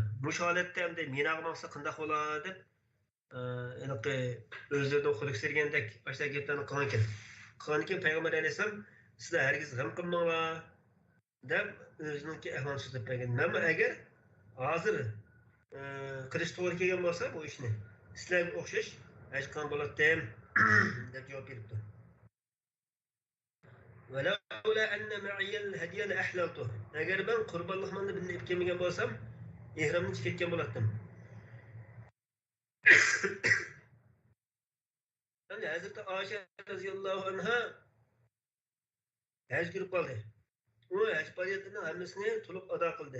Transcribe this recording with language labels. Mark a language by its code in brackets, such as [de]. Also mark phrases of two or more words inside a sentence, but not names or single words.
[uz] Bu holatda endi Minaga maqsa qanday bo'ladi deb o'zlaridan xuruj sergandek boshqa gaplarni qilgan ekan. Qankin Payg'ambar alayhisalom sizlar hargiz g'am qilmanglar deb o'zininki ahvolini so'zlab bergan. Mana agar hozir qilish to'g'ri kelgan bo'lsa bu ishni sizlarga o'xshash hech qilgan bo'lardim deb javob beribdi. [ar] ولولا أن معي الهدي لأحللته. [uz] Agar ben qurbanlıqmanni birga ib kelmagan bo'lsam, ihramdan chiqib ketgan bo'lardim. Endi Hazreti Oysha roziyallohu anha haj kirib qoldi. U haj faoliyatining hammasini to'liq ado qildi.